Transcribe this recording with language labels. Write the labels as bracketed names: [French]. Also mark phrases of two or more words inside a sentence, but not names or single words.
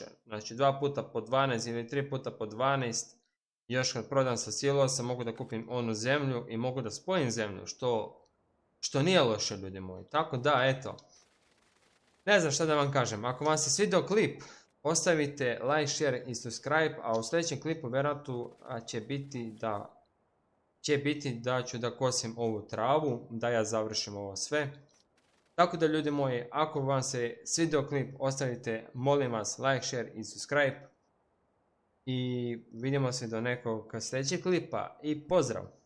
[Bosnian] Znači 2 puta po 12 ili 3 puta po 12. Još kad prodam sa silosa mogu da kupim onu zemlju i mogu da spojim zemlju, što nije loše ljudi moji. Tako da, eto. Ne znam šta da vam kažem. Ako vam se svidio klip, ostavite [English] like, share [Bosnian] i subscribe, a u sljedećem klipu vjerojatno će biti da ću da kosim ovu travu, da ja završim ovo sve. Tako da ljudi moji, ako vam se svidio klip, ostavite molim vas [English] like, share [Bosnian] i subscribe. i vidimo se do nekog sljedećeg klipa i pozdrav!